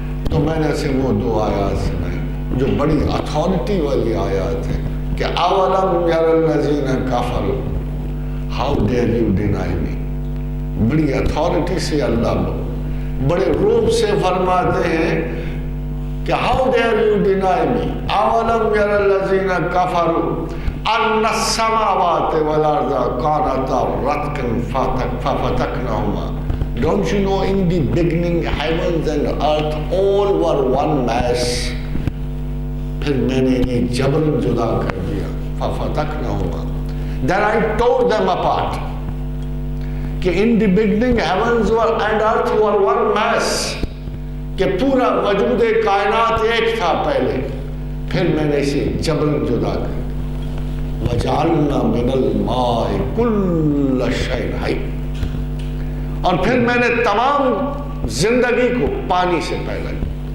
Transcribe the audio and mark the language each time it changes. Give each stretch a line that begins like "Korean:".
Urdu: تو میں نے اسے وہ 2 آیات سنائی جو بڑی اتھارٹی والی آیات ہیں کہ
Arabic: اولم یر الذین کفروا
English: How dare you deny me.
Urdu: بڑی اتھارٹی سے اللہ بڑے روب سے فرماتے ہیں
Arabic: کہ
English: how dare you deny me
Arabic: اولم یر الذین کفروا ان السماوات والارض كانتا رتقا ففتقناهما.
English: Don't you know in the beginning heavens and earth all were one mass.
Urdu: پھر میں نے انہیں جبراً جدا کر دیا.
Arabic: ففتقناهما.
English: Then I tore them apart. کہ in the beginning heavens and earth were one mass.
Urdu: کہ پورا وجود کائنات ایک تھا پہلے، پھر میں نے اسے جبراً جدا کر دیا.
Arabic: وَجَعَلْنَا مِنَ الْمَاءِ كُلَّ شَيْءٍ حَيٍّ.
Urdu: اور پھر میں نے تمام زندگی کو پانی سے پیدا کیا.